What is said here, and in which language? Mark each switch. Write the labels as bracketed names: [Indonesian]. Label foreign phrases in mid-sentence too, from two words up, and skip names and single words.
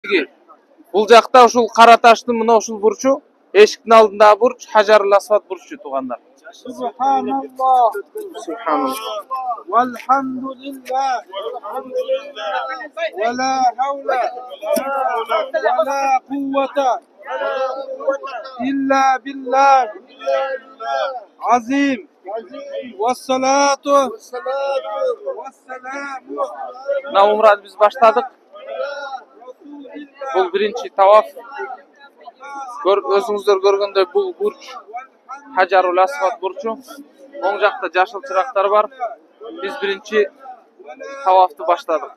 [Kyrgyz] Бул жакта ушул Кара Таштын мына ушул бурчу, эшиктин алдындагы бурч Хажарул Асвад бурчу туугандар. [Arabic] Subhanallah. Subhanallah. Walhamdulillah. ولا حول ولا قوة إلا بالله. عظيم. والصلاة والسلام. [Kyrgyz] Мына умраны биз баштадык. Бул биринчи таваф. Өзүңүздөр көргөндөй бул бурч Хажарул Асвад бурчу. Оң жакта жашыл чырактар бар. Биз биринчи тавафты баштадык.